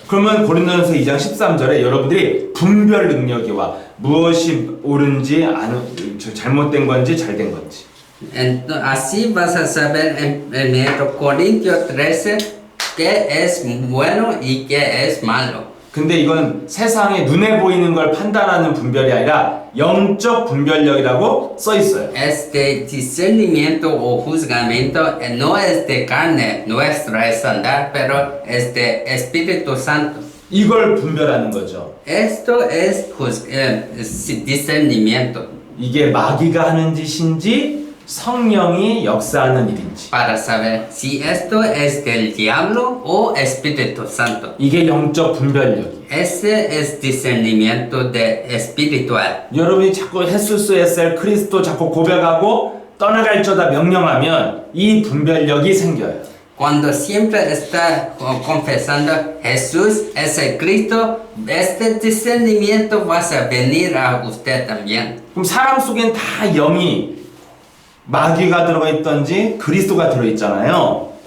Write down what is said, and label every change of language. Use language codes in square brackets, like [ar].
[ko] 그러면 고린도전서 2장 13절에 여러분들이 분별 능력이와 무엇이 옳은지 잘못된 건지 잘된 건지. [es] Así vas a saber en 1 Corintios 13 qué es bueno y qué es malo. [ko] 근데 이건 세상에 눈에 보이는 걸 판단하는 분별이 아니라 영적 분별력이라고 써 있어요. [es] Este discernimiento o juzgamiento no es de carne nuestra es andar, pero es de Espíritu Santo. [ko] 이걸 분별하는 거죠. [es] Esto es discernimiento. [ko] 이게 마귀가 하는 짓인지 성령이 역사하는 일인지. [es] Para saber si esto es del diablo o Espíritu Santo. [ko] 이게 영적 분별력이에요. [es] Ese es discernimiento de espiritual. [ko] 여러분이 자꾸 [es] 헤수스 에셀 크리스도 [ko] 자꾸 고백하고 떠나갈지어다 명령하면 이 분별력이 생겨요. [es] Cuando siempre está confesando Jesús es el Cristo, este discernimiento va a venir a usted también. [ko] 그럼 사람 속엔 다 영이 마귀가 들어가 있던지 그리스도가 들어 있잖아요.